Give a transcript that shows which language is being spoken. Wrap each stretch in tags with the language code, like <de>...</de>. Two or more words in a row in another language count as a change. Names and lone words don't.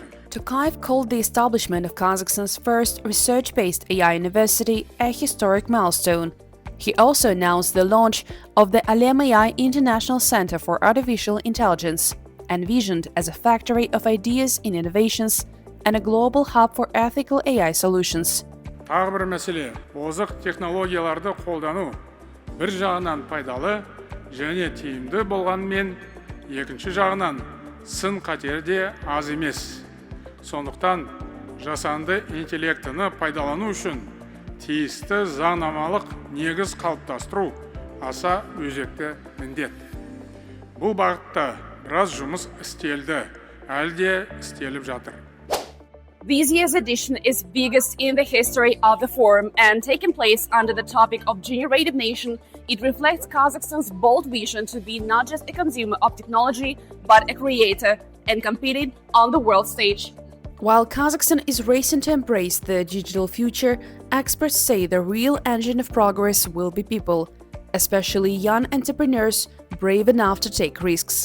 <en>Tokayev called the establishment of Kazakhstan's first research-based AI university a historic milestone. He also announced the launch of the Alem.ai International Center for Artificial Intelligence, envisioned as a factory of ideas and innovations and a global hub for ethical AI solutions.</en> <kk>Тағы бір мәселе, озық технологияларды қолдану бір жағынан пайдалы және тиімді болғанымен, екінші жағынан сын қатері де аз емес. Сондықтан жасанды интеллектіні пайдалану үшін тиісті заңнамалық негіз қалыптастыру аса өзекті міндет. Бұл бағытта біраз жұмыс істелді, әлі де істеліп жатыр.</kk> <en>This year's edition is biggest in the history of the forum and taking place under the topic of Generative Nation. It reflects Kazakhstan's bold vision to be not just a consumer of technology, but a creator and competing on the world stage. While Kazakhstan is racing to embrace the digital future, experts say the real engine of progress will be people, especially young entrepreneurs brave enough to take risks.</en>